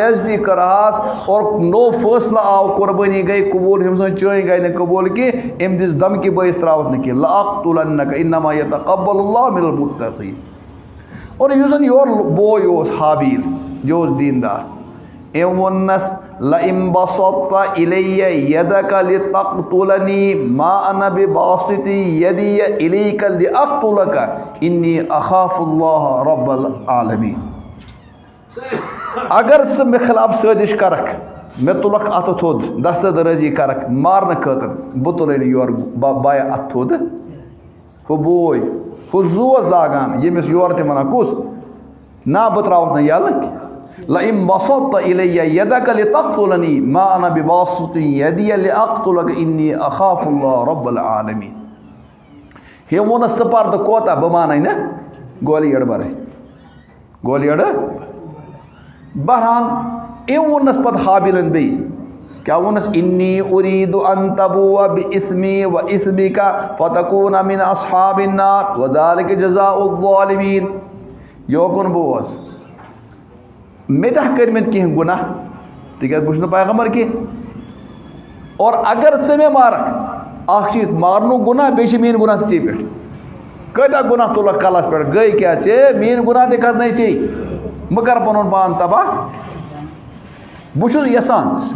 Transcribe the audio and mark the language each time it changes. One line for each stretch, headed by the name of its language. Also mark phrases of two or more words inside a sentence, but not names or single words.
Kashmiri: عزتی کٔرہاس اور نوٚو فٲصلہٕ آو قۄربٲنی گٔے قبوٗل ہُمۍ سٕنٛز چٲنۍ گٔے نہٕ قبوٗل کینٛہہ أمۍ دِژ دھمکی بٲیِس ترٛاوَتھ نہٕ کینٛہہ لأقتلنک
Arabic: انما یتقبل اللہ من المتقیٖن
Kashmiri: اور یُس زَن یورٕ بوے اوس حابیٖل یہِ اوس دیٖندار أمۍ ووٚننَس
Arabic: لئن بسطت إلي يدك لتقتلني ما أنا بباسط يدي إليك لأقتلك إني أخاف الله رب العالمين
Kashmiri: اگر ژٕ مےٚ خلاف سٲزِش کَرکھ مےٚ تُلکھ اَتھٕ تھوٚد دستہٕ درٲزی کَرکھ مارنہٕ خٲطرٕ بہٕ تُلے نہٕ یورٕ بایا اَتھٕ تھوٚد ہُہ بوے ہُہ زُو زاگان ییٚمِس یورٕ تہِ وَنان کُس نہ بہٕ ترٛاوَتھ نہٕ یَلہٕ
Arabic: لئن بسطت إلي يدك لتقتلني ما أنا بباسط يدي لأقتلك إني أخاف الله رب العالمين
Kashmiri: أمۍ ووٚننَس ژٕ پَر تہٕ کوتاہ بہٕ مانے نہٕ گولی اَڑٕ بَرٕے گولی اَڑٕ بہرحال أمۍ ووٚننَس پَتہٕ حابیٖلَن بیٚیہِ کیٛاہ ووٚننَس
Arabic: إني أريد أن تبوء بإثمي وإثمك فتكون من أصحاب النار وذلك جزاء الظالمين
Kashmiri: یوکُن بوز مےٚ تہِ ہا کٔرمٕتۍ کینٛہہ گُناہ تِکیٛازِ بہٕ چھُس نہٕ پیغمبر کینٛہہ اور اگر ژٕ مےٚ مارکھ اَکھ چھِ مارنُک گُناہ بیٚیہِ چھِ میٛٲنۍ گُناہ تہِ ژےٚ پٮ۪ٹھ کۭتیاہ گُناہ تُلکھ کَلَس پٮ۪ٹھ گٔے کیٛاہ ژےٚ میٛٲنۍ گُناہ تہِ کھَسنَے ژےٚ بہٕ کَرٕ پَنُن پان تباہ بہٕ چھُس یَژھان